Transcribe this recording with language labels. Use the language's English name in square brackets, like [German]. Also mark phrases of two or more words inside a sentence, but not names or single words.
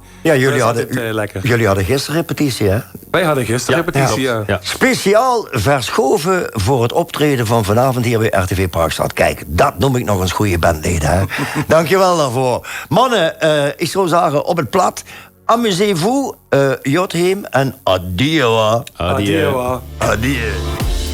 [Dutch] jullie hadden gisteren repetitie, hè? Wij hadden gisteren repetitie, ja. Speciaal verschoven voor het optreden van vanavond hier bij RTV Parkstad. Kijk, dat noem ik nog eens goede bandleden, hè? Dankjewel daarvoor. Mannen, ik zou zeggen, op het plat. [French] Amusez-vous, Jotheim en adieu. Adieu. Adieu.